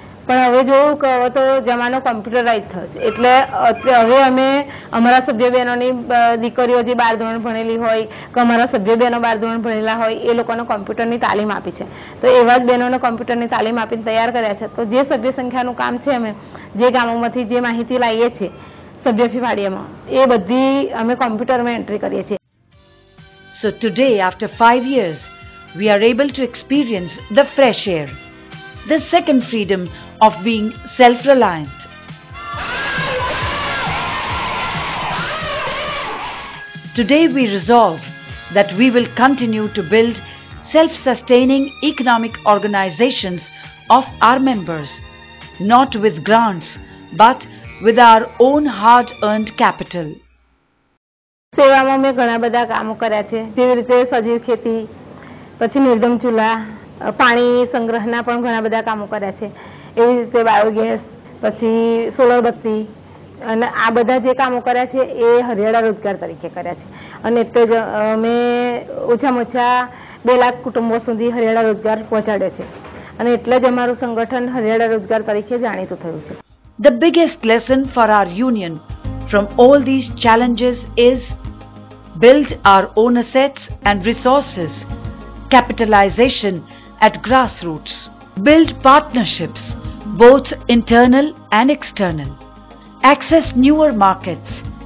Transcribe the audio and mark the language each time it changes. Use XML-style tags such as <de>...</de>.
<gu>પણ હવે જોયું કે હવે તો જમાનો કોમ્પ્યુટરાઇઝ થયો છે, એટલે હવે અમે અમારા સભ્ય બહેનોની દીકરીઓ જે 12 ધોરણ ભણેલી હોય કે અમારા સભ્ય બહેનો 12 ધોરણ ભણેલા હોય એ લોકોને કોમ્પ્યુટરની તાલીમ આપી છે. તો એવા જ બહેનોને કોમ્પ્યુટરની તાલીમ આપીને તૈયાર કર્યા છે. તો જે સભ્ય સંખ્યાનું કામ છે, અમે જે ગામોમાંથી જે માહિતી લાવીએ છીએ સભ્યફી ફાળિયામાં, એ બધી અમે કોમ્પ્યુટરમાં એન્ટ્રી કરીએ છીએ.</gu> <en>So today, after 5 years, we are able to experience the fresh air, the second freedom of being self-reliant. Today we resolve that we will continue to build self-sustaining economic organizations of our members, not with grants, but with our own hard-earned capital.</en> <gu>સેવામાં મેં ઘણા બધા કામો કર્યા છે, જેવી રીતે સજીવ ખેતી, પછી નિર્ગમ ચૂલા, પાણી સંગ્રહના પણ ઘણા બધા કામો કર્યા છે. એવી રીતે બાયોગેસ, પછી સોલર બત્તી, અને આ બધા જે કામો કર્યા છે એ હરિયાળા રોજગાર તરીકે કર્યા છે. અને એટલે જ અમે ઓછામાં ઓછા 2 લાખ કુટુંબો સુધી હરિયાળા રોજગાર પહોંચાડે છે, અને એટલે જ અમારું સંગઠન હરિયાળા રોજગાર તરીકે જાણીતું થયું છે.</gu> <en>The biggest lesson for our union from all these challenges is build our own assets and resources, capitalization at grassroots, build partnerships, both internal and external, access newer markets,</en>